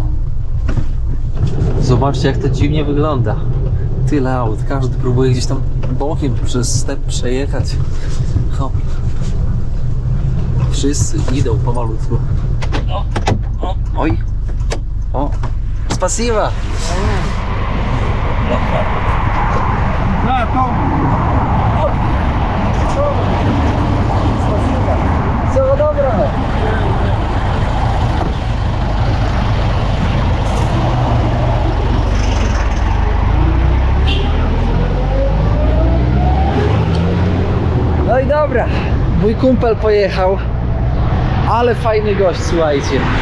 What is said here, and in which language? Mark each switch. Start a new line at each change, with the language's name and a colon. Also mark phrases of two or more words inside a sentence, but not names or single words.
Polish: Zobaczcie, jak to dziwnie wygląda. Tyle aut, każdy próbuje gdzieś tam bokiem przez step przejechać. Hop. Wszyscy idą pomalutku. O, oj. O,
Russian: spasiba. Всего доброго.
Polish: No i dobra, mój kumpel pojechał, ale fajny gość, słuchajcie.